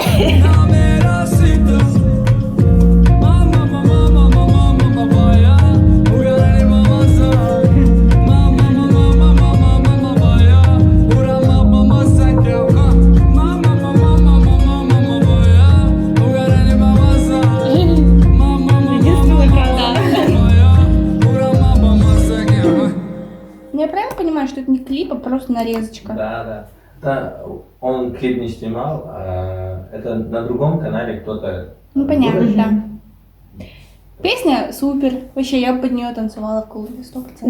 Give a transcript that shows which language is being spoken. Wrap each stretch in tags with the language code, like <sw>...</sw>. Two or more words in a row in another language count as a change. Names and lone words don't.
<ru>Namerasit Mama mama mama mama baya Ugarani mama sa Mama mama mama mama baya Ura mama sakya Mama mama mama mama baya Ugarani mama sa Mama mama mama baya Ura mama sakya Ну, я правильно понимаю, что это не клип, а просто нарезочка? Да. Да, он клип не снимал, это на другом канале кто-то... Ну, понятно, выложил. да. Песня супер. Вообще, я под нее танцевала в клубе 100%.</ru>